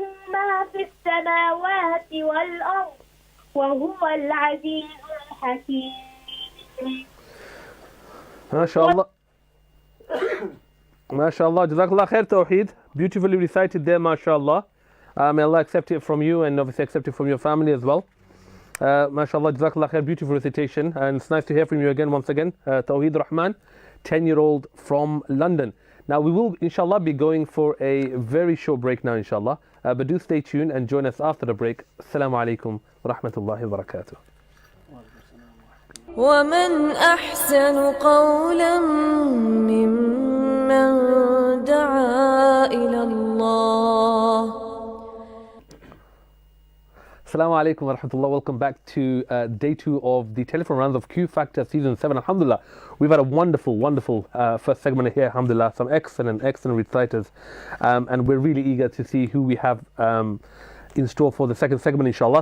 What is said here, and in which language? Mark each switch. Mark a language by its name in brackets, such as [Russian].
[Arabic] ما في السماوات والأرض وهو العزيز الحكيم. [English] MashaAllah. MashaAllah. Jazakallah khair, Tawheed. Beautifully recited there, MashaAllah. May Allah accept it from you and obviously accept it from your family as well. MashaAllah, Jazakallah khair, beautiful recitation. And it's nice to hear from you again, once again. Tawheed Rahman, 10-year-old from London. Now, we will, inshallah, be going for a very short break now, inshallah. But do stay tuned and join us after the break. Assalamu alaikum wa rahmatullahi wa barakatuh. [Arabic] ومن أحسن قولا ممن دعا إلى الله. [English] Assalamu alaikum wa rahmatullah. Welcome back to day 2 of the telephone rounds of Q Factor season 7. Alhamdulillah, we've had a wonderful first segment here. Alhamdulillah, some excellent reciters, and we're really eager to see who we have in store for the second segment, inshallah.